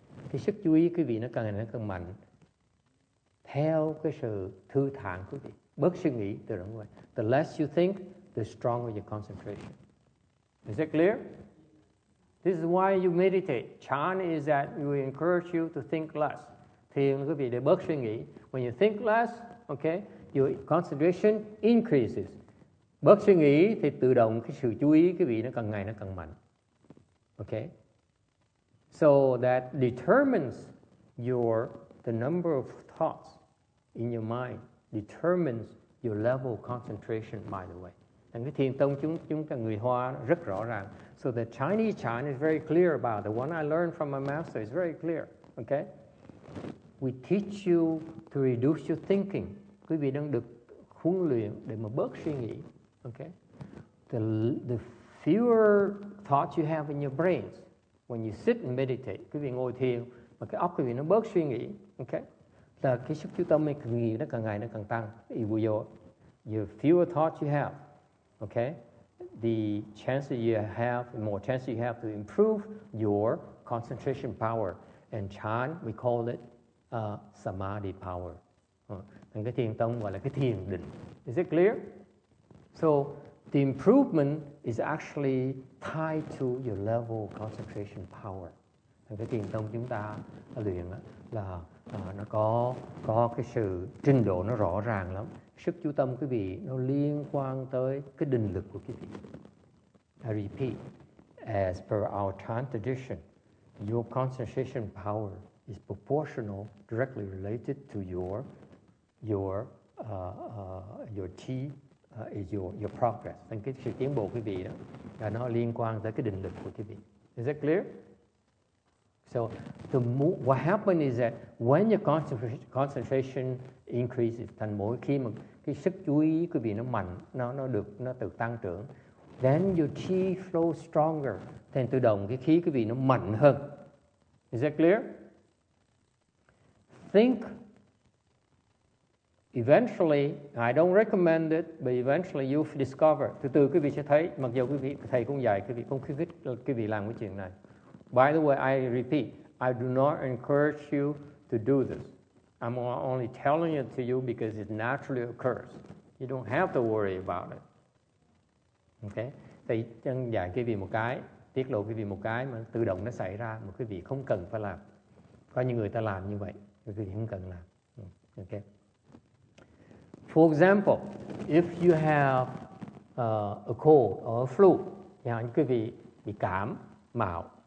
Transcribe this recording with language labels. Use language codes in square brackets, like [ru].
[vi] Cái sức chú ý quý vị nó càng ngày nó càng mạnh theo cái sự thư thản quý vị, bớt suy nghĩ từ đó vậy. [en] The less you think, the stronger your concentration. Is it clear? This is why you meditate. Chan is that we encourage you to think less. [vi] Thiền quý vị để bớt suy nghĩ. [en] When you think less, okay, your concentration increases. [vi] Bớt suy nghĩ thì tự động cái sự chú ý quý vị nó càng ngày nó càng mạnh. [en] Okay? So that determines the number of thoughts in your mind determines your level of concentration, by the way. [vi] And cái thiền tông chúng ta người Hoa rất rõ ràng. [en] So the Chinese Chan is very clear about it. The one I learned from my master is very clear. Okay? We teach you to reduce your thinking. [vi] Quý vị đang được huấn luyện để mà bớt suy nghĩ. [en] Okay? The fewer thoughts you have in your brains when you sit and meditate. [vi] Quý vị ngồi thiền mà cái óc quý vị nó bớt suy nghĩ. Okay? Là cái sức chú tâm nó càng ngày nó càng tăng. [en] Your fewer thoughts you have. Okay? The more chances you have to improve your concentration power. And Chan, we call it samadhi power. [vi] Cái thiền tông gọi là cái thiền định. [en] Is it clear? So the improvement is actually tied to your level of concentration power. [vi] Cái thiền tông chúng ta luyện là nó có cái sự trình độ nó rõ ràng lắm. Sức chú tâm quý vị nó liên quan tới cái định lực của quý vị. [en] I repeat, as per our Chan tradition, your concentration power is proportional, directly related to your chi is your progress. [vi] Nên cái sự tiến bộ quý vị đó, và nó liên quan tới cái định lực của quý vị. [en] Is that clear? So what happens is that when your concentration increases, [vi] thành mỗi khi mà cái sức chú ý quý vị nó mạnh, nó tự tăng trưởng, [en] then your chi flows stronger, [vi] thành tự động cái khí quý vị nó mạnh hơn. [en] Is that clear? Think. Eventually, I don't recommend it, but eventually you'll discover. [vi] Từ quý vị sẽ thấy, mặc dù quý vị thầy cũng dạy, quý vị cũng khuyến khích quý vị làm cái chuyện này. [en] By the way, I repeat, I do not encourage you to do this. I'm only telling it to you because it naturally occurs. You don't have to worry about it. Okay? [vi] Thì chân dạy quý vị một cái, tiết lộ quý vị một cái mà tự động nó xảy ra mà quý vị không cần phải làm. Có những người ta làm như vậy, quý vị không cần làm. Okay? [en] For example, if you have a cold or a flu, [vi] chẳng hạn quý vị bị cảm mạo.